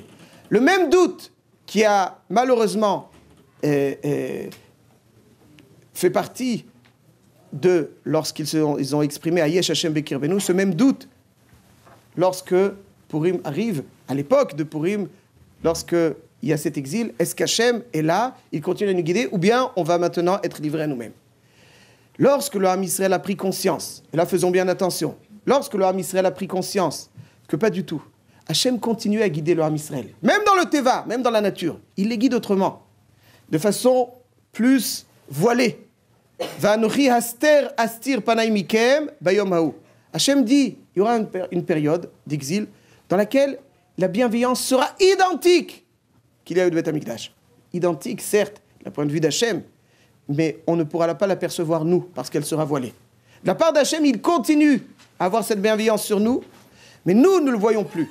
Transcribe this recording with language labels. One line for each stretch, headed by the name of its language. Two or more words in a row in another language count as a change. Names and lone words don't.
French: Le même doute qui a malheureusement fait partie de lorsqu'ils ont exprimé
Hebrew: היש השם בקרבנו,
French: ce même doute lorsque Purim arrive, à l'époque de Purim, lorsqu'il y a cet exil, est-ce qu'Hachem est là, il continue à nous guider, ou bien on va maintenant être livrés à nous-mêmes? Lorsque le
Hebrew: עם ישראל
French: a pris conscience, et là faisons bien attention, lorsque le
Hebrew: עם ישראל
French: a pris conscience que pas du tout, Hachem continue à guider le
Hebrew: עם ישראל,
French: même dans le Teva, même dans la nature, il les guide autrement, de façon plus voilée.
Hebrew: ואנכי הסתר אסתיר פני מכם ביום ההוא.
French: Hachem dit, il y aura une période d'exil dans laquelle la bienveillance sera identique qu'il y a eu de
Hebrew: בית המקדש.
French: Identique, certes, d'un point de vue d'Hachem, mais on ne pourra pas l'apercevoir, nous, parce qu'elle sera voilée. De la part d'Hachem, il continue à avoir cette bienveillance sur nous, mais nous ne le voyons plus.